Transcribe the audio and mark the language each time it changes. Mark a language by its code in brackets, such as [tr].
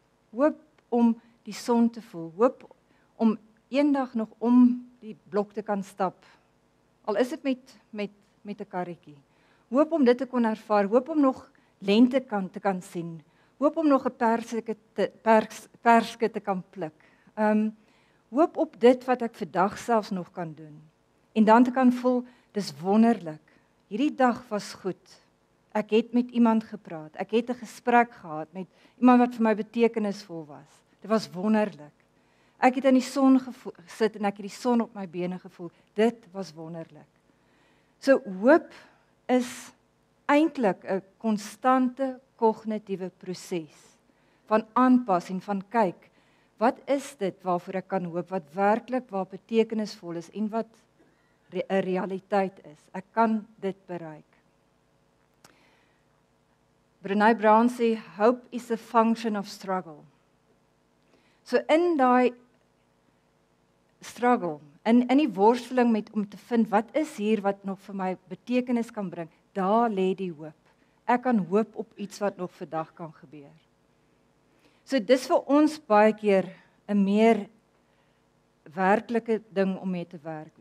[af] Hoop om die son te voel, hoop om eendag nog om die blok te kan stap. Al is dit met 'n karretjie. Hoop om dit te kon ervaar, hoop om nog lente te kan sien. Hoop om nog 'n perske te kan pluk. Hoop op dit wat ek vandag selfs nog kan doen. En dan te kan voel, dis wonderlik. Hierdie dag was goed. Ek het met iemand gepraat. Ek het 'n gesprek gehad met iemand wat vir my betekenisvol was. Dit was wonderlik. Ek het in die son gesit en ek het die son op my bene gevoel. Dit was wonderlik. So hoop is eintlik 'n konstante kognitiewe proses van aanpassing, van kyk, wat is dit waarvoor ek kan hoop, wat werklik waar betekenisvol is en wat 'n realiteit is. Ek kan dit bereik. [en] Brené Brown sê, hope is a function of struggle. [af] So in daai struggle, in die worsteling om te vind, wat is hier wat nog vir my betekenis kan bring, daar lê die hoop. Ek kan hoop op iets wat nog vandag kan gebeur. So dis vir ons baie keer 'n meer werklike ding om mee te werk.